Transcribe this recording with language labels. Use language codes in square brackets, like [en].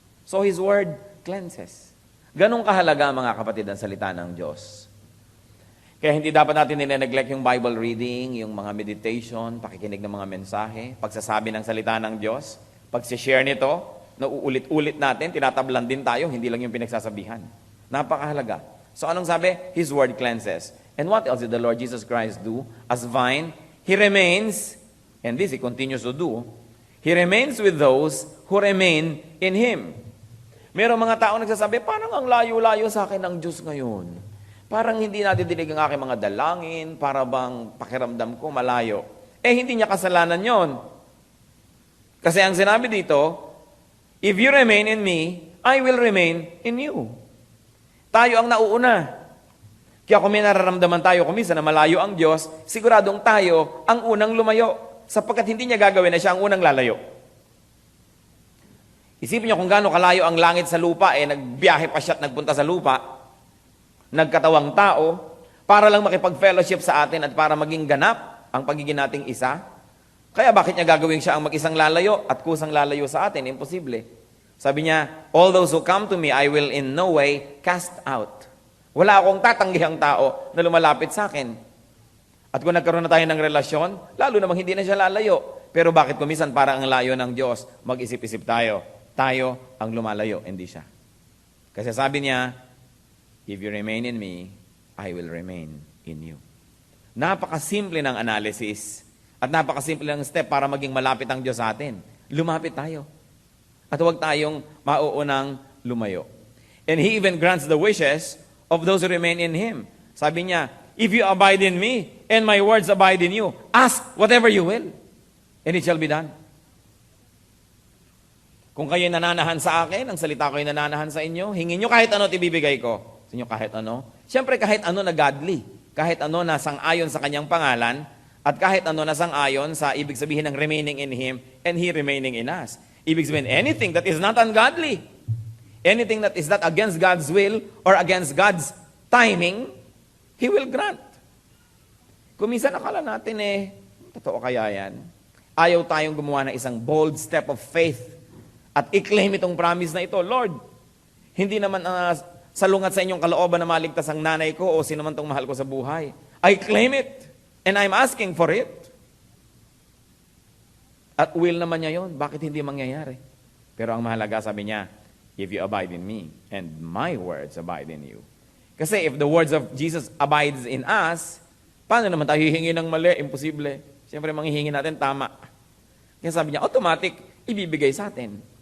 [en] So His Word cleanses. [tl] Ganong kahalaga, mga kapatid, ang salita ng Diyos. Kaya hindi dapat natin nire-neglect yung Bible reading, yung mga meditation, pakikinig ng mga mensahe, pagsasabi ng salita ng Diyos, pag-share nito, nauulit-ulit natin, tinatablan din tayo, hindi lang yung pinagsasabihan. Napakahalaga. So anong sabi? [en] His Word cleanses. And what else did the Lord Jesus Christ do? As vine, He remains, and this He continues to do, He remains with those who remain in Him. [tl] Merong mga tao nagsasabi, parang ang layo-layo sa akin ng Diyos ngayon. Parang hindi nadidinig ang aking mga dalangin, para bang pakiramdam ko malayo. Hindi niya kasalanan yon. Kasi ang sinabi dito, [en] if you remain in me, I will remain in you. [tl] Tayo ang nauuna. Kaya kung may nararamdaman tayo kumisa na malayo ang Diyos, siguradong tayo ang unang lumayo. Sapagkat hindi niya gagawin na siya ang unang lalayo. Isipin niyo kung gaano kalayo ang langit sa lupa, nagbiyahe pa siya at nagpunta sa lupa, nagkatawang tao, para lang makipag-fellowship sa atin at para maging ganap ang pagiging nating isa. Kaya bakit niya gagawin siya ang mag-isang lalayo at kusang lalayo sa atin? Imposible. Sabi niya, [en] all those who come to me, I will in no way cast out. [tl] Wala akong tatanggihang tao na lumalapit sa akin. At kung nagkaroon na tayo ng relasyon, lalo namang hindi na siya lalayo. Pero bakit kumisan para ang layo ng Diyos, mag-isip-isip tayo. Tayo ang lumalayo, hindi siya. Kasi sabi niya, [en] if you remain in me, I will remain in you. [tl] Napakasimple ng analysis at napakasimple ng step para maging malapit ang Diyos sa atin. Lumapit tayo. At huwag tayong mauunang lumayo. [en] And He even grants the wishes of those who remain in Him. [tl] Sabi niya, [en] if you abide in me, and my words abide in you, ask whatever you will, and it shall be done. [tl] Kung kayo nananahan sa akin, ang salita ko ay nananahan sa inyo, hingin nyo kahit ano at ibibigay ko. Sa inyo kahit ano. Siyempre kahit ano na godly. Kahit ano na sang-ayon sa kanyang pangalan, at kahit ano na sang-ayon sa ibig sabihin ng [en] remaining in Him, and He remaining in us. [tl] Ibig sabihin, [en] anything that is not ungodly, anything that is not against God's will, or against God's timing, He will grant. [tl] Kung minsan akala natin totoo kaya yan? Ayaw tayong gumawa ng isang [en] bold step of faith [tl] at i-claim itong promise na ito. Lord, hindi naman salungat sa inyong kalooban na maligtas ang nanay ko o sino man tong mahal ko sa buhay. [en] I claim it and I'm asking for it. [tl] At will naman niya yun. Bakit hindi mangyayari? Pero ang mahalaga, sabi niya, [en] if you abide in me and my words abide in you. [tl] Kasi [en] if the words of Jesus abides in us, [tl] paano naman tayo hihingi ng mali? Imposible. Siyempre, manghihingi natin tama. Kaya sabi niya, automatic, ibibigay sa atin.